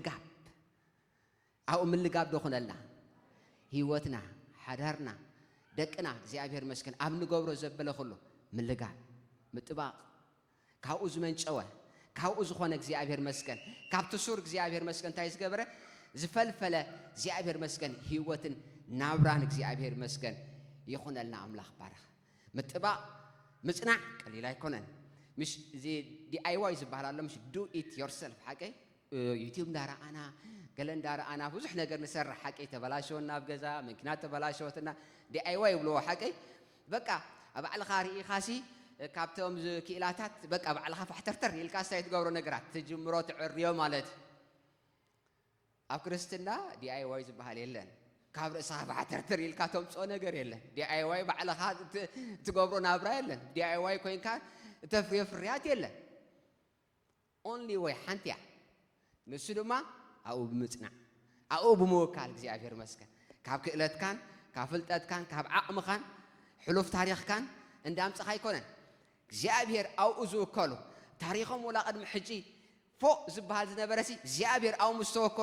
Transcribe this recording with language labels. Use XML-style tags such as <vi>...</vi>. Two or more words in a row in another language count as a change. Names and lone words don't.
<ti>ምልጋብ ደኹነላ ህይወትና ሓዳርና ደቅና እግዚኣብሔር መስከን ኣብ ንገብሮ ዘበለ ኩሉ ምልጋብ ምጥባቕ ካብኡ ዝመንጨወ ካብኡ ዝኾነ እግዚኣብሔር መስከን ካብቲ ሱር እግዚኣብሔር መስከን እንታይ ዝገበረ ዝፈልፈለ እግዚኣብሔር መስከን ህይወትን ናብራን እግዚአብሔር መስገን ይኹነልና አምላኽ ባረኽ ምጥባቕ ምጽናዕ ቀሊል ኣይኮነን</ti> <ar>مش زي</ar> <ti>DIY ዝበሃል ኣሎ مش</ti> <en>do it yourself</en> <ti>ሓቀይ ዩቲዩብ እንዳረኣና ገለ እንዳረኣና ብዙሕ ነገር ንሰርሕ ሓቀይ ተበላሸወና ኣብ ገዛ መኪና ተበላሸወትና DIY ይብልዎ ሓቀይ በቃ ኣብ ባዕልኻ ርኢኻሲ ካብቶም ክኢላታት በቃ ባዕልኻ ፋሕተርተር ኢልካ ሳይት ገብሮ ነገራት ትጅምሮ ትዕርዮ ማለት ኣብ ክርስትና DIY ዝበሃል የለን ካብ ርእስኻ ፋሕተርተር ኢልካ ተምፅኦ ነገር የለን DIY ባዕልኻ ትገብሮ ናብራ የለን DIY ኮይንካ ተፍርዮ ፍርያት የለን</ti> <en>only way</en> <ti>ሓንቲያ ንሱ ድማ ኣብኡ ብምጽናዕ ኣብኡ ብምውካል እግዚአብሔር መስገን ካብ ክእለትካን ካብ ፍልጠትካን ካብ ዓቕምኻን ሕሉፍ ታሪኽካን እንዳምጽኻ ኣይኮነን እግዚአብሔር ኣብኡ ዝውከሉ ታሪኾም ወላ ቅድሚ ሕጂ ፎቅ ዝበሃል ዝነበረሲ እግዚአብሔር ኣብኡ ምስተወከሉ</ti>